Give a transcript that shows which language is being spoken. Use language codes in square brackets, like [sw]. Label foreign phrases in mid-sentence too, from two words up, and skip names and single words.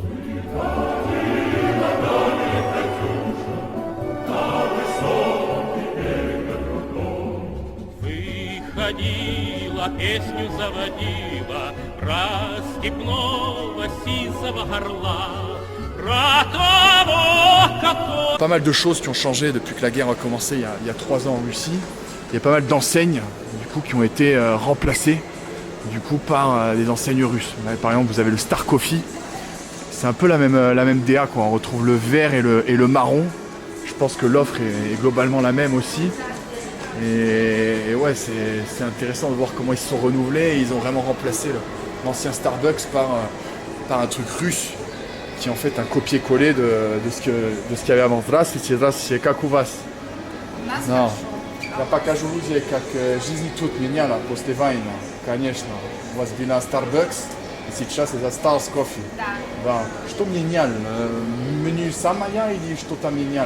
[ru] Выходила, песню заводила про степного сизого горла, про того, который... [fr] Pas mal de choses qui ont changé depuis que la guerre a commencé il y a 3 ans en Russie. Il y a pas mal d'enseignes du coup, qui ont été remplacées du coup, par des enseignes russes. Par exemple, vous avez le Star Coffee. C'est un peu la même DA, quoi. On retrouve le vert et le marron. Je pense que l'offre est globalement la même aussi. Et ouais, c'est intéressant de voir comment ils se sont renouvelés. Et ils ont vraiment remplacé l'ancien Starbucks par un truc russe qui est en fait un copier-coller de ce qu'il y avait avant. [ru] Здравствуйте, как у вас? Non. Я покажу люди, как жизнь тут меняла после войны. Конечно. У вас была Starbucks. Сейчас это Stars Coffee. Да. Что меняли? Меню самое или что-то меняли?